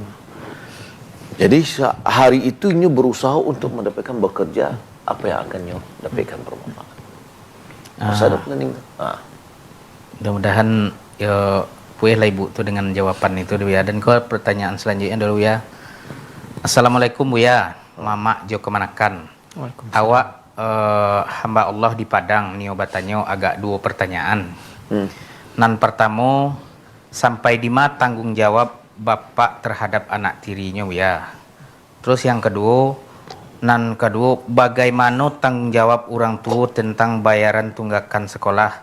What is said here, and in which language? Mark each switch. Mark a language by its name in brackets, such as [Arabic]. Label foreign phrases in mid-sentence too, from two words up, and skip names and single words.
[Indonesian] Jadi hari itu nyo berusaha untuk mendapatkan bekerja apa yang akan nyo dapatkan bermanfaat. Masa ada planning. [Minangkabau] Mudah-mudahan ya puih lah ibu tu dengan jawaban itu dulu ya. [Indonesian] Dan kau pertanyaan selanjutnya dulu ya. Assalamualaikum Bu ya. [Minangkabau] Mama Jo kemanakan. Awak hamba Allah di Padang nio batanyo agak dua pertanyaan. [Indonesian] Nan pertama sampai di mana tanggung jawab bapak terhadap anak tirinya ya. Terus yang kedua bagaimana tanggung jawab orang tua tentang bayaran tunggakan sekolah?